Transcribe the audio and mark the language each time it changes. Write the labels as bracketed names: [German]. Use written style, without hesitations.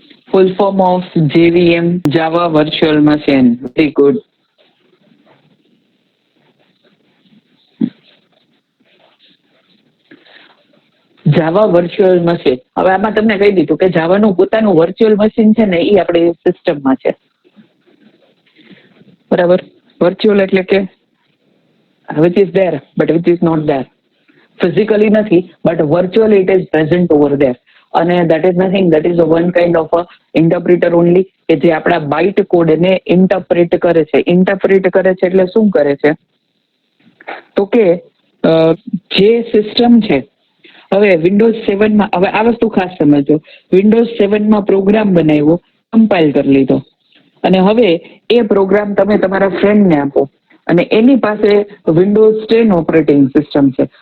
[Gujarati] Full form of JVM, Java virtual machine. Very good. Java virtual machine. હવે આમાં તમને કહી દીધું કે જાવાનું પોતાનું વર્ચ્યુઅલ મશીન છે ને એ આપણી સિસ્ટમમાં છે. બરાબર. વર્ચ્યુઅલ એટલે કે [English] which is there but which is not there. Physically [Gujarati] નથી [English] but virtually it is present over there. [Gujarati] અને [English] that is nothing, that is a one kind of a interpreter only [Gujarati] કે જે આપણા બાઇટ કોડને ઇન્ટરપ્રેટ કરે છે. ઇન્ટરપ્રેટ કરે છે એટલે શું કરે છે? તો કે જે સિસ્ટમ છે, હવે વિન્ડોઝ 7માં, હવે આ વસ્તુ ખાસ સમજો, વિન્ડોઝ 7માં પ્રોગ્રામ બનાવ્યો, કમ્પાઇલ કરી લીધો, અને હવે એ પ્રોગ્રામ તમે તમારા ફ્રેન્ડને આપો અને એની પાસે વિન્ડોઝ 10 ઓપરેટિંગ સિસ્ટમ છે.